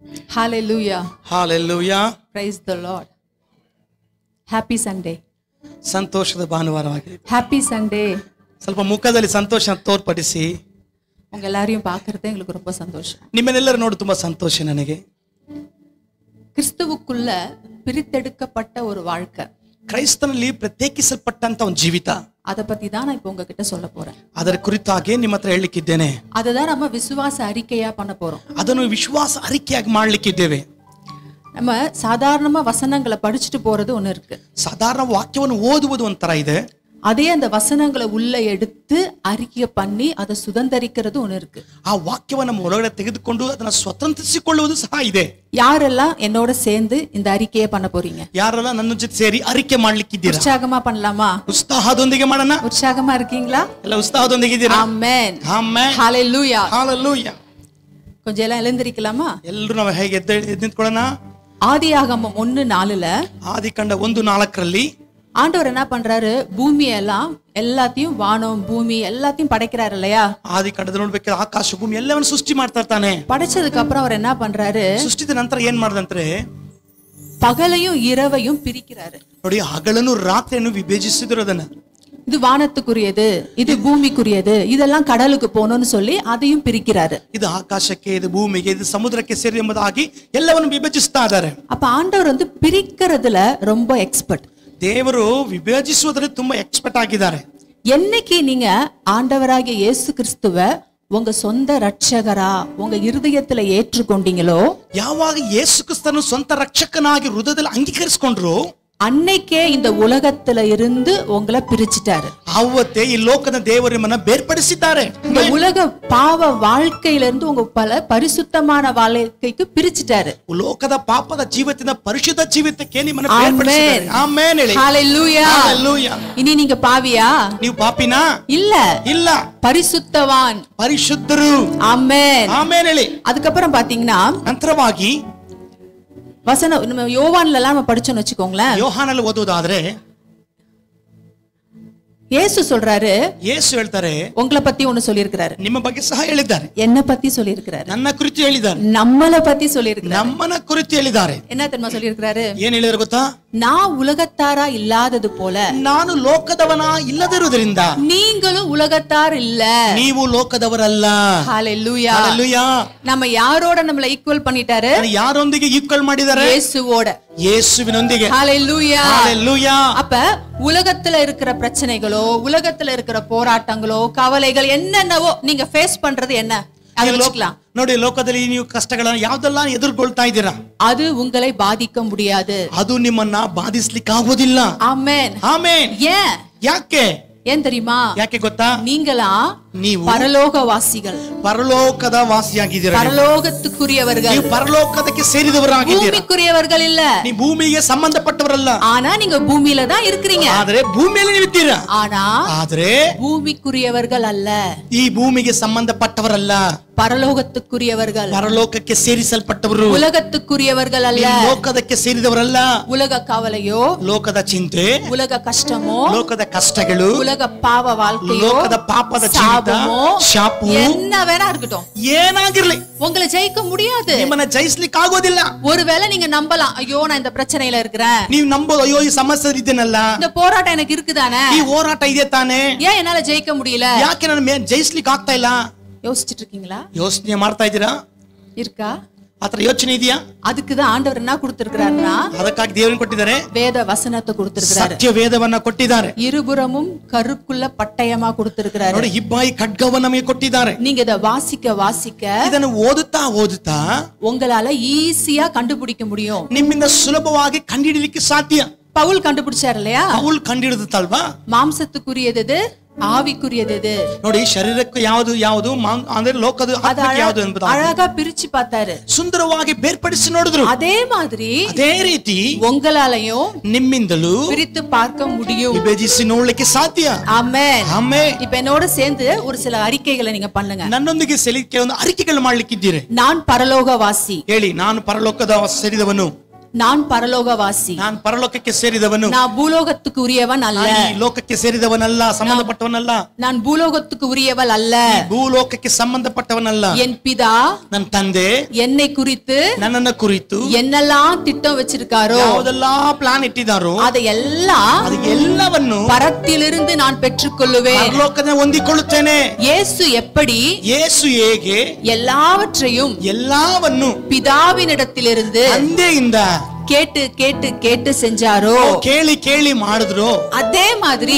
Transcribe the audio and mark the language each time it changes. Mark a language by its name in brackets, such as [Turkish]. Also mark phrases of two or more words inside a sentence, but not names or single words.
[English] Hallelujah. Hallelujah. Praise the Lord. Happy Sunday. [Kannada] ಸಂತೋಷದ ಭಾನುವಾರವಾಗಿದೆ. [English] Happy Sunday. [Kannada] ಸ್ವಲ್ಪ ಮುಖದಲ್ಲಿ ಸಂತೋಷ ತೋರ್ಪಡಿಸಿ. [Tamil] உங்க எல்லாரையும் பார்க்கறது எங்களுக்கு ரொம்ப சந்தோஷம். [Kannada] ನಿಮ್ಮನ್ನೆಲ್ಲರೂ ನೋಡಿ ತುಂಬಾ ಸಂತೋಷ ನನಗೆ. [Tamil] கிறிஸ்துவுக்குள்ள பிரித்தெடுக்கப்பட்ட ஒரு வாழ்க்கை. [Kannada] ಕ್ರೈಸ್ತನಲ್ಲಿ ಪ್ರತ್ಯೇಕಿಸಲ್ಪಟ್ಟಂತ ಒಂದು ಜೀವಿತ. [Tamil] அத பத்தி தான் நான் இப்போ உங்ககிட்ட சொல்ல போறேன். [Kannada] ಅದರ ಕುರಿತಾಗಿ ನಿಮ್ಮ ಹತ್ರ ಹೇಳಲಿಕ್ಕಿದ್ದೇನೆ. [Tamil] ಅದதான் நம்ம விசுவாச அறிக்கையா பண்ண போறோம். [Kannada] ಅದನ್ನು ವಿಶ್ವಾಸ ಅರಿಕೆಯಾಗಿ ಮಾಡಲಿಕ್ಕಿದ್ದೇವೆ. [Tamil] நம்ம சாதாரணமா வசனங்களை படிச்சுட்டு போறது ஒண்ணு இருக்கு. [Kannada] ಸಾಧಾರಣ ವಾಕ್ಯವನ್ನು ಓದುವುದು ಒಂಥರ ಇದೆ. [Tamil] அதே அந்த வசனங்களை உள்ள எடுத்து அறிக்கை பண்ணி அதை சுதந்திரிக்கிறது ஒண்ணு இருக்கு. [Kannada] ಆ ವಾಕ್ಯವನ್ನು ಒಳಗಡೆ ತೆಗೆದುಕೊಂಡು ಅದನ್ನು ಸ್ವತಂತ್ರಿಸಿಕೊಳ್ಳುವುದು ಸಹ ಇದೆ. [Tamil] யாரெல்லாம் என்னோட சேர்ந்து இந்த அறிக்கையை பண்ண போறீங்க? [Kannada] ಯಾರೆಲ್ಲ ನನ್ನ ಜೊತೆ ಸೇರಿ ಅರಿಕೆ ಮಾಡ್ಲಿಕ್ಕಿದ್ದೀರಾ? [Tamil] ಉತ್ಸಾಹமா பண்ணலாமா? [Kannada] ಉತ್ಸಾಹದೊಂದಿಗೆ ಮಾಡೋಣ. [Tamil] ಉತ್ಸಾಹமா இருக்கீங்களா? [Kannada] ಎಲ್ಲ ಉತ್ಸಾಹದೊಂದಿಗೆ ಇದ್ದೀರಾ? [Tamil] ಆಮೆನ್. [Kannada] ಆಮೆನ್. [Tamil] ஹalleluya. [Kannada] ஹalleluya. [Tamil] கொஞ்சம் எல்லாம் எழுந்திருக்கலாமா? [Kannada] ಎಲ್ಲರೂ ನಾವು ಹೇಗೆ ಎದ್ದು ನಿಂತ್ಕೊಳ್ಳೋಣ? [Tamil] ஆதியாகமம் 1:4ல [Kannada] ಆದಿಕಾಂಡ 1:4ರಲ್ಲಿ [Tamil] ஆண்டவர் என்ன பண்றாரு? பூமியெல்லாம் எல்லாத்தையும் வானம் பூமி எல்லாத்தையும் படைக்கிறாரு இல்லையா? [Kannada] ಆದಿಕಾಂಡದಲ್ಲಿ ನೋಡ್ಬೇಕಾದ್ರೆ ಆಕಾಶ ಭೂಮಿ ಎಲ್ಲವನ್ನು ಸೃಷ್ಟಿ ಮಾಡ್ತಾ ಇರ್ತಾನೆ. [Tamil] படைச்சதுக்கு அப்புறம் அவர் என்ன பண்றாரு? [Kannada] ಸೃಷ್ಟಿದ ನಂತರ ಏನ್ ಮಾಡ್ದಂದ್ರೆ [Tamil] பகலையும் இரவையும் பிரிக்கிறாரு. [Kannada] ನೋಡಿ, ಹಗಲನ್ನು ರಾತ್ರಿಯನ್ನು ವಿಭಜಿಸಿದ್ರು. ಅದನ್ನ [Tamil] இது வானத்துக்குரியது, இது பூமிக்குரியது, இதெல்லாம் கடலுக்கு போகணும்னு சொல்லி அதையும் பிரிக்கிறாரு. [Kannada] ಇದು ಆಕಾಶಕ್ಕೆ, ಇದು ಭೂಮಿಗೆ, ಇದು ಸಮುದ್ರಕ್ಕೆ ಸೇರಿ ಎಂಬುದಾಗಿ ಎಲ್ಲವನ್ನು ವಿಭಜಿಸ್ತಾ ಇದ್ದಾರೆ. [Tamil] அப்ப ஆண்டவர் பிரிக்கிறதுல ரொம்ப எக்ஸ்பர்ட். [Kannada] ದೇವರು ವಿಭಜಿಸುವುದರಲ್ಲಿ ತುಂಬಾ ಎಕ್ಸ್ಪರ್ಟ್ ಆಗಿದ್ದಾರೆ. [Tamil] என்னைக்கு நீங்க ஆண்டவராகிய இயேசு கிறிஸ்துவை உங்க சொந்த ரட்சகரா உங்க இருதயத்துல ஏற்றுக்கொண்டீங்களோ, [Kannada] ಯಾವಾಗ ಯೇಸು ಕ್ರಿಸ್ತನು ಸ್ವಂತ ರಕ್ಷಕನಾಗಿ ಹೃದಯದಲ್ಲಿ ಅಂಗೀಕರಿಸಿಕೊಂಡ್ರು, [Tamil] அன்னைக்கே இந்த உலகத்துல இருந்து உங்களை பிரிச்சுட்டாரு. [Kannada] ಅವತ್ತೇ ಈ ಲೋಕದ ದೇವರು ನಿಮ್ಮನ್ನ ಬೇರ್ಪಡಿಸಿದ್ದಾರೆ. [Tamil] இந்த உலக பாவ வாழ்க்கையில இருந்து உங்க பல பரிசுத்தமான வாழ்க்கைக்கு பிரிச்சுட்டாரு. [Kannada] ಲೋಕದ ಪಾಪದ ಜೀವಿತದಿಂದ ಪರಿಶುದ್ಧ ಜೀವಿತಕ್ಕೆ ನಿಮ್ಮನ್ನ ಬೇರ್ಪಡಿಸಿದ್ದಾರೆ. ಆಮೆನ್ ಹೇಳಿ. [Tamil] ஹalleluya. [Kannada] ஹalleluya. [Tamil] இனி நீங்க பாவியா? [Kannada] ನೀವು ಪಾಪಿನಾ? [Tamil] இல்ல [Kannada] ಇಲ್ಲ, [Tamil] பரிசுத்தவான். [Kannada] ಪರಿಶುದ್ಧರು. [Tamil] ஆமென். [Kannada] ಆಮೆನ್ ಹೇಳಿ. [Tamil] அதுக்கப்புறம் பாத்தீங்கன்னா [Kannada] ನಂತರವಾಗಿ [Tamil] வசனம் நம்ம யோவான்ல எல்லாம் நம்ம படிச்சோம்னு வச்சுக்கோங்களேன். [Kannada] ಯೋಹಾನಲ್ಲಿ ಓದುವುದಾದ್ರೆ [Tamil] இயேசு சொல்றாரு, [Kannada] ಯೇಸು ಹೇಳ್ತಾರೆ, [Tamil] உங்களை பத்தி ஒன்னு சொல்லியிருக்கிறாரு, [Kannada] ನಿಮ್ಮ ಬಗ್ಗೆ ಸಹ ಹೇಳಿದ್ದಾರೆ, [Tamil] என்ன பத்தி சொல்லியிருக்கிறாரு, [Kannada] ನನ್ನ ಕುರಿತು ಹೇಳಿದ್ದಾರೆ, [Tamil] நம்மள பத்தி சொல்லியிருக்கிறாரு. [Kannada] ನಮ್ಮನ ಕುರಿತು ಹೇಳಿದ್ದಾರೆ. [Tamil] என்ன தெரியுமா சொல்லியிருக்கிறாரு? [Kannada] ಏನ್ ಹೇಳಿದ್ರು ಗೊತ್ತಾ? [Tamil] நான் உலகத்தாரா இல்லாதது போல [Kannada] ನಾನು ಲೋಕದವನ ಇಲ್ಲದಿರುವುದರಿಂದ [Tamil] நீங்களும் உலகத்தார் இல்ல. [Kannada] ನೀವು ಲೋಕದವರಲ್ಲ. [Tamil] ஹalleluya. [Kannada] ஹalleluya. [Tamil] நம்ம யாரோட நம்மள ஈக்குவல் பண்ணிட்டாரு? [Kannada] ಯಾರೊಂದಿಗೆ ಈಕ್ವಲ್ ಮಾಡಿದ್ದಾರೆ? [Tamil] இயேசுவோட. [Kannada] ಯೇಸುವಿನೊಂದಿಗೆ. [Tamil] ஹalleluya. [Kannada] ஹalleluya. [Tamil] அப்ப உலகத்துல இருக்கிற பிரச்சனைகளோ, உலகத்துல இருக்கிற போராட்டங்களோ, கவலைகள் என்னென்னவோ நீங்க ஃபேஸ் பண்றது என்ன? அது வச்சுக்கலாம். [Kannada] ನೋಡಿ, ಲೋಕದಲ್ಲಿ ನೀವು ಕಷ್ಟಗಳನ್ನು ಯಾವ್ದೆಲ್ಲ ಎದುರುಗೊಳ್ತಾ ಇದ್ದೀರಾ, [Tamil] அது உங்களை பாதிக்க முடியாது. [Kannada] ಅದು ನಿಮ್ಮನ್ನ ಬಾಧಿಸ್ಲಿಕ್ಕೆ ಆಗೋದಿಲ್ಲ. [Tamil] ஆமென். [Kannada] ಆಮೆನ್. [Tamil] ஏன்? [Kannada] ಯಾಕೆ? [Tamil] ஏன் தெரியுமா? [Kannada] ಯಾಕೆ ಗೊತ್ತಾ? [Tamil] நீங்களா [Kannada] ನೀವು [Tamil] பரலோகவாசிகள், [Kannada] ಪರಲೋಕದ ವಾಸಿಯಾಗಿದ್ದೀರಾ. [Tamil] பரலோகத்துக்குரியவர்கள். [Kannada] ನೀವು ಪರಲೋಕದಕ್ಕೆ ಸೇರಿದವರಾಗಿದ್ದೀರಾ. [Tamil] பூமிக்குரியவர்கள் இல்ல. [Kannada] ನೀವು ಭೂಮಿಗೆ ಸಂಬಂಧಪಟ್ಟವರಲ್ಲ. [Tamil] ஆனா நீங்க பூமியில தான் இருக்கீங்க. [Kannada] ಆದ್ರೆ ಭೂಮಿಯಲ್ಲಿ ನೀವು ಇದ್ದೀರಾ. ಆದ್ರೆ [Tamil] பூமிக்குரியவர்கள் அல்ல. [Kannada] ಈ ಭೂಮಿಗೆ ಸಂಬಂಧಪಟ್ಟವರಲ್ಲ. [Tamil] பரலோகத்துக்குரியவர்கள். [Kannada] ಪರಲೋಕಕ್ಕೆ ಸೇರಿಸಲ್ಪಟ್ಟವರು. [Tamil] உலகத்துக்குரியவர்கள் அல்ல. [Kannada] ಲೋಕದಕ್ಕೆ ಸೇರಿದವರಲ್ಲ. [Tamil] உலக கவலையோ, [Kannada] ಲೋಕದ ಚಿಂತೆ, [Tamil] உலக கஷ்டமோ, [Kannada] ಲೋಕದ ಕಷ್ಟಗಳು, [Tamil] உலக பாவ வாழ்க்கையோ, [Kannada] ಲೋಕದ ಪಾಪದ ಜೀವಿತ, ಶಾಪು, [Tamil] என்ன வேணா இருக்கட்டும், [Kannada] ಏನಾಗಿರ್ಲಿ [Tamil] உங்களை ஜெயிக்க முடியாது. [Kannada] ನಿಮ್ಮನ್ನ ಜಯಿಸ್ಲಿಕ್ಕೆ ಆಗೋದಿಲ್ಲ. [Tamil] ஒருவேளை நீங்க நம்பலாம், ஐயோ நான் இந்த பிரச்சனையில இருக்கிறேன், [Kannada] ನೀವು ನಂಬೋದು, ಅಯ್ಯೋ ಈ ಸಮಸ್ಯೆ ಇದ್ದೇನಲ್ಲ, [Tamil] இந்த போராட்டம் எனக்கு இருக்குதானே, [Kannada] ಈ ಹೋರಾಟ ಇದೆ ತಾನೆ, [Tamil] ஏன் என்னால ஜெயிக்க முடியல, [Kannada] ಯಾಕೆ ನನ್ನ ಜಯಿಸ್ಲಿಕ್ಕೆ ಆಗ್ತಾ ಇಲ್ಲ, [Tamil] யோசிச்சுட்டு இருக்கீங்களா? [Kannada] ಯೋಚನೆ ಮಾಡ್ತಾ ಇದ್ದೀರಾ? [Tamil] இருக்கா? [Kannada] ಆತರ ಯೋಚನೆ ಇದೆಯಾ? [Tamil] அதுக்குதான் ஆண்டவர் என்ன கொடுத்திருக்கிறாருன்னா, [Kannada] ಅದಕ್ಕಾಗಿ ದೇವರನ್ನು ಕೊಟ್ಟಿದ್ದಾರೆ, [Tamil] வேத வசனத்தை கொடுத்திருக்கிறாரு. [Kannada] ಸತ್ಯ ವೇದವನ್ನ ಕೊಟ್ಟಿದ್ದಾರೆ. [Tamil] இருபுறமும் கருக்குள்ள பட்டயமா கொடுத்திருக்கிறாரு. [Kannada] ನೋಡಿ, ಇಬ್ಬಾಯಿ ಖಡ್ಗವನ್ನ ನಮಗೆ ಕೊಟ್ಟಿದ್ದಾರೆ. [Tamil] நீங்க இத வாசிக்க வாசிக்க [Kannada] ಇದನ್ನು ಓದುತ್ತಾ ಓದುತ್ತಾ [Tamil] உங்களால ஈஸியா கண்டுபிடிக்க முடியும். [Kannada] ನಿಮ್ಮಿಂದ ಸುಲಭವಾಗಿ ಕಂಡುಹಿಡಿಯಲಿಕ್ಕೆ ಸಾಧ್ಯ. [Tamil] பவுல் கண்டுபிடிச்சாரு இல்லையா? [Kannada] ಪೌಲ್ ಕಂಡುಹಿಡಿದಲ್ವಾ? [Tamil] மாம்சத்துக்குரியது, ஆவிக்குரியது. [Kannada] ನೋಡಿ, ಶರೀರಕ್ಕೆ ಯಾವುದು ಯಾವುದು ಅಂದ್ರೆ ಲೋಕದ ಆತ್ಮಕ್ಕೆ ಯಾವುದು ಎಂಬುದು [Tamil] அழகா பிரிச்சு பார்த்தாரு. [Kannada] ಸುಂದರವಾಗಿ ಬೇರ್ಪಡಿಸಿ ನೋಡಿದ್ರು. [Tamil] அதே மாதிரி [Kannada] ಅದೇ ರೀತಿ [Tamil] உங்களாலையும் [Kannada] ನಿಮ್ಮಿಂದಲೂ [Tamil] பிரித்து பார்க்க முடியும். [Kannada] ವಿಭಜಿಸಿ ನೋಡ್ಲಿಕ್ಕೆ ಸಾಧ್ಯ. [Tamil] ஆமென். [Kannada] ಆಮೆನ್. [Tamil] இப்ப என்னோட சேர்ந்து ஒரு சில அறிக்கைகளை நீங்க பண்ணுங்க. [Kannada] ನನ್ನೊಂದಿಗೆ ಕೆಲವೊಂದು ಅರಿಕೆಗಳು ಮಾಡ್ಲಿಕ್ಕಿದ್ದೀರಿ. [Tamil] நான் பரலோகவாசி. [Kannada] ಹೇಳಿ, ನಾನು ಪರಲೋಕದ ಸೇರಿದವನು. [Tamil] நான் பரலோகவாசி, [Kannada] ನಾನು ಪರಲೋಕಕ್ಕೆ ಸೇರಿದವನು, [Tamil] நான் பூலோகத்துக்கு உரியவன் அல்ல, [Kannada] ಈ ಲೋಕಕ್ಕೆ ಸೇರಿದವನಲ್ಲ, ಸಂಬಂಧಪಟ್ಟವನಲ್ಲ, [Tamil] நான் பூலோகத்துக்கு உரியவள் அல்ல, [Kannada] ಭೂಲೋಕಕ್ಕೆ ಸಂಬಂಧಪಟ್ಟವನಲ್ಲ. [Tamil] என் பிதா [Kannada] ನನ್ನ ತಂದೆ [Tamil] என்னை குறித்து [Kannada] ನನ್ನನ್ನ ಕುರಿತು [Tamil] என்னெல்லாம் திட்டம் வச்சிருக்காரோ [Kannada] ಯಾವುದೆಲ್ಲಾ ಪ್ಲಾನ್ ಇಟ್ಟಿದ್ದಾರೋ [Tamil] அதையெல்லாம் [Kannada] ಅದು ಎಲ್ಲವನ್ನು [Tamil] பரத்திலிருந்து நான் பெற்றுக்கொள்ளுவேன். [Kannada] ಪರಲೋಕದಿಂದ ಹೊಂದಿಕೊಳ್ಳುತ್ತೇನೆ. [Tamil] இயேசு எப்படி [Kannada] ಯೇಸು ಹೇಗೆ [Tamil] எல்லாவற்றையும் [Kannada] ಎಲ್ಲವನ್ನು [Tamil] பிதாவினிடத்திலிருந்து [Kannada] ತಂದೆಯಿಂದ [Tamil] கேட்டு கேட்டு கேட்டு செஞ்சாரோ, [Kannada] ಕೇಳಿ ಕೇಳಿ ಮಾಡಿದ್ರು, [Tamil] அதே மாதிரி